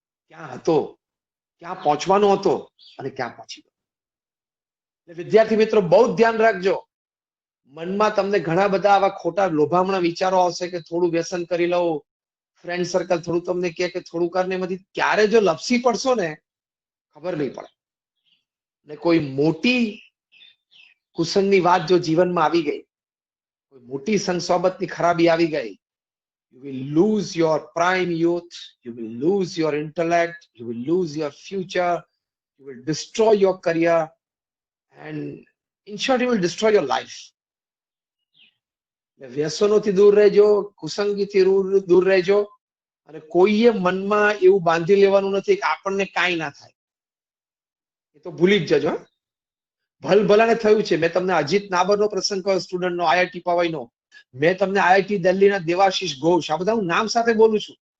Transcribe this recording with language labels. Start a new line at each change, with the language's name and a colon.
Gujarati: ક્યાં હતો, ક્યાં પહોંચવાનો હતો અને ક્યાં પહોંચી ગયો. વિદ્યાર્થી મિત્રો બહુ ધ્યાન રાખજો. મનમાં તમને ઘણા બધા આવા ખોટા લોભામણા વિચારો આવશે કે થોડું વ્યસન કરી લઉં, ફ્રેન્ડ સર્કલ થોડું તમને કહે કે થોડું કરીને, એમાંથી ક્યારે જો લપસી પડશો ને ખબર નહીં પડે. ને કોઈ મોટી કુસંગની વાત જો જીવનમાં આવી ગઈ, કોઈ મોટી સંગ સોબતની ખરાબી આવી ગઈ,
English: you will lose your prime youth, you will lose your intellect, you will lose your future, you will destroy your career, and in short you will destroy your life.
Gujarati: વ્યસનોથી દૂર રહેજો, કુસંગીથી દૂર રહેજો, અને કોઈએ મનમાં એવું બાંધી લેવાનું નથી કે આપણને કાંઈ ના થાય. એ તો ભૂલી જ જજો. ભલભલાને થયું છે. મેં તમને અજીત નાબરનો પ્રસંગ કહ્યો, સ્ટુડન્ટનો, IIT પવાઈનો. મેં તમને IIT દિલ્હીના દેવાશીષ ઘોષ, આ બધા હું નામ સાથે બોલું છું.